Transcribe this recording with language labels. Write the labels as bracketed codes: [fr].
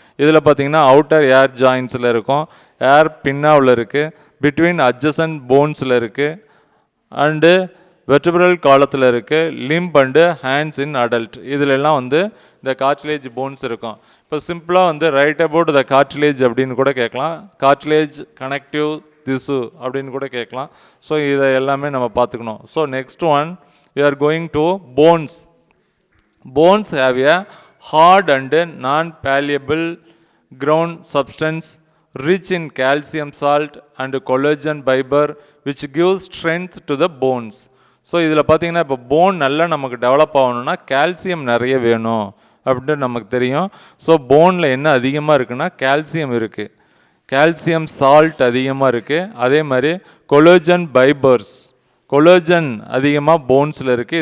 [ta] இதில் பார்த்தீங்கன்னா அவுட்டர் ஏர் ஜாயின்ஸில் இருக்கும், ஏர் பின்னாவில் இருக்குது, பிட்வீன் அட்ஜசன்ட் போன்ஸில் இருக்குது, அண்டு வெர்டபிரல் காலத்தில் இருக்குது, lymph and hands in adult. இதிலெல்லாம் வந்து இந்த கார்டிலேஜ் போன்ஸ் இருக்கும். இப்போ சிம்பிளாக வந்து [en] write about the cartilage [ta] அப்படின்னு கூட கேட்கலாம், கார்டிலேஜ் கனெக்டிவ் திசு அப்படின்னு கூட கேட்கலாம். ஸோ இதை எல்லாமே நம்ம பார்த்துக்கணும். [en] So next one, we are going to bones. Bones have a hard and non-malleable ground substance rich in calcium salt and collagen fiber which gives strength to the bones. [ta] So இதில் பார்த்தீங்கன்னா இப்போ phone நல்லா நமக்கு develop ஆகணும்னா calcium நிறைய வேணும் அப்படின்னு நமக்கு தெரியும். ஸோ போனில் என்ன அதிகமாக இருக்குன்னா கால்சியம் இருக்குது, கால்சியம் சால்ட் அதிகமாக இருக்குது. அதே மாதிரி கொலோஜன் ஃபைபர்ஸ், கொலோஜன் அதிகமாக போன்ஸில் இருக்குது.